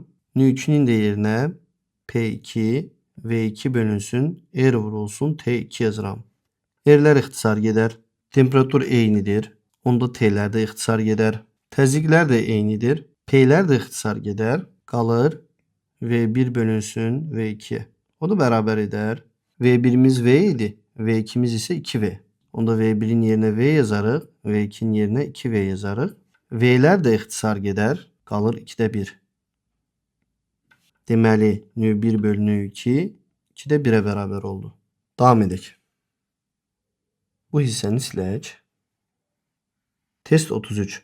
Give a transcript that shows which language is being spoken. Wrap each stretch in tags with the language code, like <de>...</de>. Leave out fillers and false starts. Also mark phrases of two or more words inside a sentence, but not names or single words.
<az>Nü2'nin de yerinə P2 V2 bölünsün R vurulsun T2 yazıram. R'lər ixtisar gedər. Temperatur eynidir. Onda T'lər də ixtisar gedər. Təzyiqlər də eynidir. P'lər də ixtisar gedər. Qalır V1 bölünsün V2.</az> <tr>O da beraber eder.</tr> <az>V1'imiz V idi. V2'miz ise 2V. Onda V1'in yerine V yazarıq. V2'nin yerine 2V yazarıq. V'lər də ixtisar gedər. Qalır 2'də 1. Deməli, növ 1 bölü növ 2 2'də 1'ə bərabər oldu. Davam edək. Bu hissəni silək. Test 33.</az>